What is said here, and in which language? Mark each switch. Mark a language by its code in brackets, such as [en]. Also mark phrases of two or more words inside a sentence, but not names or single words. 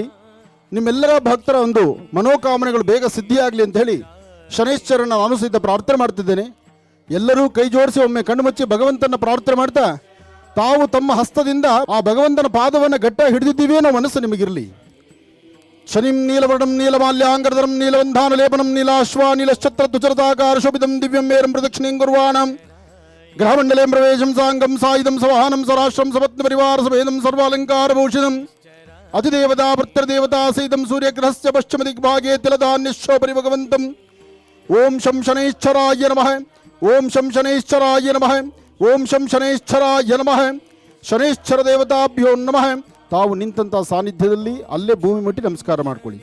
[kn] ನಿಮ್ಮೆಲ್ಲರ ಭಕ್ತರ ಒಂದು ಮನೋಕಾಮನೆಗಳು ಬೇಗ ಸಿದ್ಧಿಯಾಗಲಿ ಅಂತ ಹೇಳಿ ಶನೇಶ್ವರನ ನಾನು ಸಹಿತ ಪ್ರಾರ್ಥನೆ ಮಾಡ್ತಿದ್ದೇನೆ. ಎಲ್ಲರೂ ಕೈ ಜೋಡಿಸಿ ಒಮ್ಮೆ ಕಣ್ಣು ಮುಚ್ಚಿ ಭಗವಂತನ ಪ್ರಾರ್ಥನೆ ಮಾಡ್ತಾ ತಾವು ತಮ್ಮ ಹಸ್ತದಿಂದ ಆ ಭಗವಂತನ ಪಾದವನ್ನು ಗಟ್ಟ ಹಿಡಿದಿದ್ದೀವಿ ಅನ್ನೋ ಮನಸ್ಸು ನಿಮಗಿರಲಿ. [sa] ಶನಿಂ ನೀಲವರ್ಣಂ ನೀಲಮಾಲ್ಯಾಂಗರಧರಂ ನೀಲವಂಧಾನ ಲೇಪನಂ ನೀಲಾಶ್ವ ನೀಲಶ್ಚತ್ರ ದುಚರತಾಕಾರ ಶೋಭಿತಂ ದಿವ್ಯಂ ಮೇರಂ ಪ್ರದಕ್ಷಿಣೀಂ ಕುರ್ವಾಣಂ ಗ್ರಹಮಂಡಲೇಂ ಪ್ರವೇಶಂ ಸಾಂಗಂ ಸಾಯುಧಂ ಸವಾಹನಂ ಸರಾಶ್ರಂ ಸಪತ್ನ ಪರಿವಾರ ಸಮೇತಂ ಸರ್ವಾಲಂಕಾರ ಭೂಷಿತಂ ಅತಿದೇವತಾ ಭೃತ್ರದೇವತಾ ಸಹಿತಂ ಸೂರ್ಯಗ್ರಹಸ್ಯ ಪಶ್ಚಿಮ ದಿಗ್ಭಾಗೆ ತಿಲಧಾನ್ಯಶೋಪರಿ ಭಗವಂತಂ ಓಂ ಶಂ ಶನೈಶ್ಚರಾಯ ನಮಃ ಓಂ ಶಂ ಶನೈಶ್ಚರಾಯ ನಮಃ ಓಂ ಶಂ ಶನೈಶ್ಚರಾಯ ನಮಃ ಶನೈಶ್ಚರ ದೇವತಾಭ್ಯೋ ನಮಃ. [kn] ತಾವು ನಿಂತಹ ಸಾನ್ನಿಧ್ಯದಲ್ಲಿ ಅಲ್ಲೇ ಭೂಮಿ ಮುಟ್ಟಿ ನಮಸ್ಕಾರ ಮಾಡ್ಕೊಳ್ಳಿ.